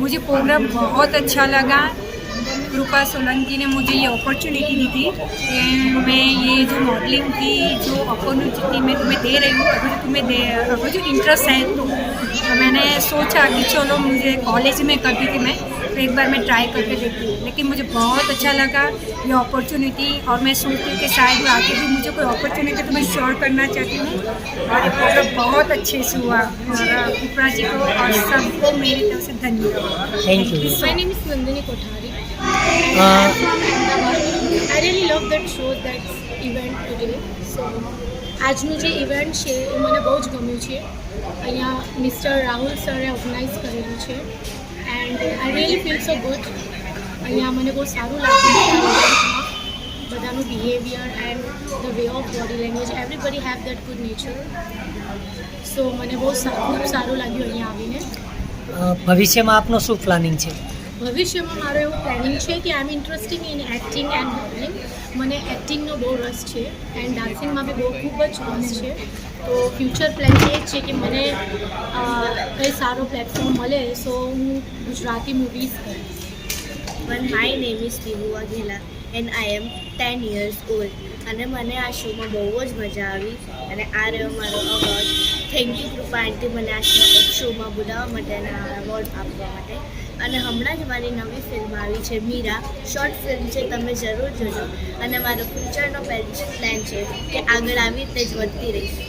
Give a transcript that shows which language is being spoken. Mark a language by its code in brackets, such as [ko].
[hi] मुझे प्रोग्राम बहुत अच्छा लगा. कृपा सोलंकी ने मुझे ये अपॉर्चुनिटी दी थी कि मैं ये जो मॉडलिंग की जो अपॉर्चुनिटी मैं तुम्हें दे रही हूँ, अगर जो इंटरेस्ट है तो मैंने सोचा कि चलो, मुझे कॉलेज में करती थी मैं, तो एक बार मैं ट्राई करके देखती हूँ. लेकिन मुझे बहुत अच्छा लगा ये अपॉर्चुनिटी, और मैं सोचती हूँ कि शायद आगे भी मुझे कोई अपॉर्चुनिटी तो मैं श्योर करना चाहती हूँ. और ये प्रोग्राम बहुत अच्छे से हुआ, और कृपा जी को और सबको मेरी तरफ से धन्यवाद. Thank you. [en] My name is Nandini Kothari. I really love that show, that event today. [gu] So આજનું જે ઇવેન્ટ છે એ મને બહુ જ ગમ્યું છે. અહીંયા મિસ્ટર રાહુલ સરે ઓર્ગેનાઇઝ કરેલું છે [en] And I really feel so good. [gu] અહીંયા મને બહુ સારું લાગ્યું છે આ ઇવેન્ટમાં. બધાનું behaviour [en] And the way of body language, everybody have that good nature. [gu] સો મને બહુ ખૂબ સારું લાગ્યું અહીંયા આવીને. ભવિષ્યમાં આપનો શું પ્લાનિંગ છે? ભવિષ્યમાં મારો એવું પ્લાનિંગ છે કે [en] I am interesting in acting and modelling. [gu] મને એક્ટિંગનો બહુ રસ છે એન્ડ ડાન્સિંગમાં બી બહુ ખૂબ જ રસ છે. તો ફ્યુચર પ્લાન એ જ છે કે મને કંઈ સારો પ્લેટફોર્મ મળે સો હું ગુજરાતી મૂવીઝ કરીશ. [en] But my name is Pihu Aghela and I am 10 years old. [gu] અને મને આ શોમાં બહુ જ મજા આવી અને આ રહ્યો મારો અવોર્ડ. થેન્ક યુ કૃપા આંટી મને આ શોમાં બોલાવવા માટે અને આ એવોર્ડ આપવા માટે. અને હમણાં જ મારી નવી ફિલ્મ આવી છે મીરા, શોર્ટ ફિલ્મ છે, તમે જરૂર જોજો. અને મારો ફ્યુચરનો પ્લાન છે કે આગળ આવી રીતે જ વધતી રહીશ.